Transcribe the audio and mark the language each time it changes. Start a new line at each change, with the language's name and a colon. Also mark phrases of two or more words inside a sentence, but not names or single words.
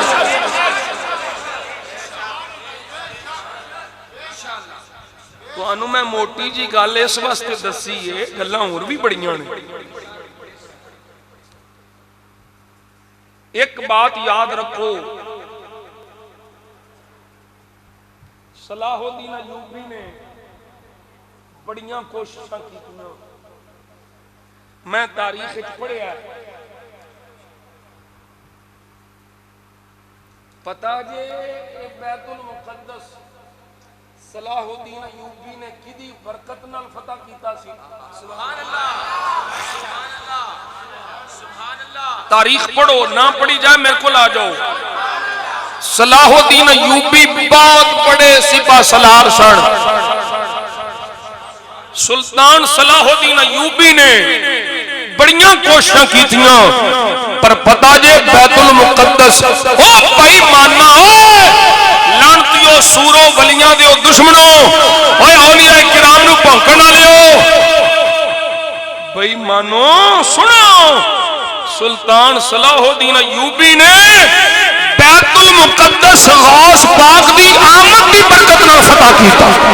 Punjabi: تو انہوں میں موٹی جی گل اس واسطے دسی ہے، گلاں اور بھی بڑیاں نے۔ ایک بات یاد رکھو، صلاح الدین ایوبی نے بڑیاں کوششاں کیتیاں، میں تاریخ وچ پڑھیا ہے، پتہ جے بیت المقدس صلاح الدین ایوبی نے کدی برکت نال فتح کیتا سی؟
Arabic: سبحان اللہ، سبحان اللہ، سبحان اللہ۔
Urdu: تاریخ پڑھو، نہ پڑھی جائے میرے کو آ جاؤ۔ صلاح الدین ایوبی بہت بڑے سپاہ سالار سن۔
Punjabi: سلطان صلاح الدین ایوبی نے بڑیاں کوششاں کیتیاں، پر پتہ جے بیت المقدس او بھائی ماننا لعنتیو سورو ولیاں دیو دشمنوں، اوے اولیاء کرام نو بھونکن والےو، بھائی مانو سنو، سلطان صلاح الدین ایوبی نے بیت المقدس غوث پاک دی آمد دی برکت نال فتح کیتا۔